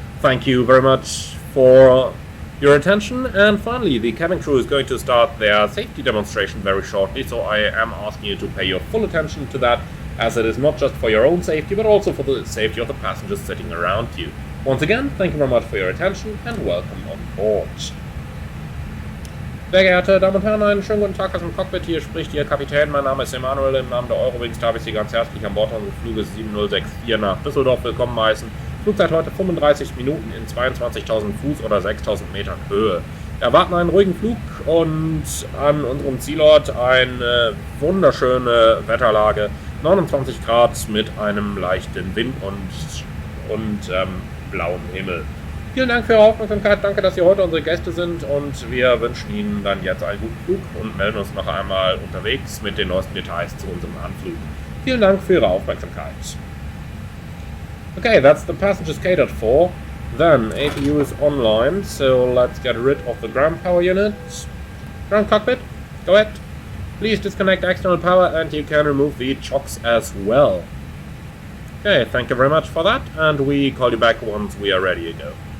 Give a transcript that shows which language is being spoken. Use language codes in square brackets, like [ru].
[en] Thank you very much for your attention, and finally the cabin crew is going to start their safety demonstration very shortly, so I am asking you to pay your full attention to that, as it is not just for your own safety but also for the safety of the passengers sitting around you. Once again, thank you very much for your attention and welcome on board. [de] Sehr geehrte Damen und Herren, einen schönen guten Tag aus dem Cockpit. Hier spricht Ihr Kapitän. Mein Name ist Emanuel. Im Namen der Eurowings darf ich Sie ganz herzlich an Bord unseres Fluges 7064 nach Düsseldorf willkommen heißen. Flugzeit heute 35 Minuten in 22.000 Fuß oder 6.000 Metern Höhe. Wir erwarten einen ruhigen Flug und an unserem Zielort eine wunderschöne Wetterlage. 29 Grad mit einem leichten Wind und blauem Himmel. Vielen Dank für Ihre Aufmerksamkeit, danke, dass Sie heute unsere Gäste sind und wir wünschen Ihnen dann jetzt einen guten Flug und melden uns noch einmal unterwegs mit den neuesten Details zu unserem Anflug. Vielen Dank für Ihre Aufmerksamkeit. [en] Okay, that's the passengers catered for. Then, APU is online, so let's get rid of the ground power unit. Ground cockpit, go ahead. Please disconnect external power and you can remove the chocks as well. Okay, thank you very much for that, and we call you back once we are ready to go.